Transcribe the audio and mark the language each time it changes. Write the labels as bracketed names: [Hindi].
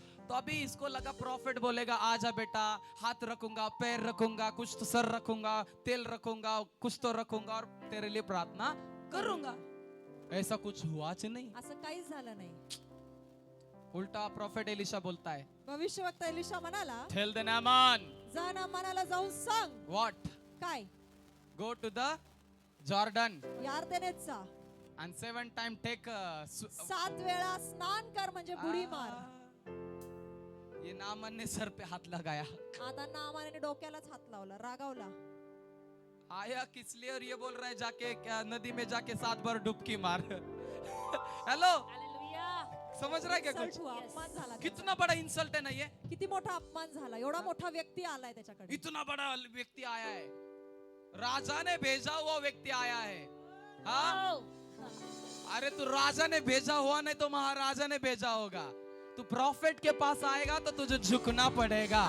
[Hindi] तो अभी इसको लगा प्रॉफिट बोलेगा आजा बेटा, हाथ रखूंगा, पैर रखूंगा, कुछ तो सर रखूंगा, तेल रखूंगा, कुछ तो रखूंगा और तेरे लिए प्रार्थना करूंगा. ऐसा कुछ हुआच नहीं. [Marathi] असं काहीच झालं नाही. [Hindi] उल्टा प्रॉफिट एलिशा बोलता है, [Marathi] भविष्यवक्ता एलिशा म्हणाला [English] tell the Naaman [Marathi] जा नामानाला जाऊन सांग. [English] what, [Marathi] काय? [English] go to the Jordan [Marathi] यार्देनेत जा. [English] and 7 times take [Marathi] 7 वेळा स्नान कर म्हणजे बुडी मार. [Hindi] ये नामन ने सर पे हाथ लगाया. [Marathi] आता नामाने डोक्यालाच हात लावला, रागावला. [Hindi] आया किस लिए और ये बोल रहा है जाके क्या नदी में जाके 7 बार डुबकी मार। Hello, Hallelujah. समझ रहा है क्या [English] Insult [Hindi] कुछ? हुआ, [English] Yes. [Marathi] अपमान झाला [Hindi] कितना बड़ा इंसल्ट है ना ये, [Marathi] त्याचा. किती मोठा अपमान झाला, एवढा मोठा व्यक्ती आलाय त्याच्याकडे. [Hindi] इतना बड़ा व्यक्ति आया है, राजा ने भेजा हुआ व्यक्ति आया है। हाँ, Oh. अरे तू राजा ने भेजा हुआ नहीं तो महाराजा ने भेजा होगा। तू प्रॉफिट के पास आएगा तो तुझे झुकना पड़ेगा।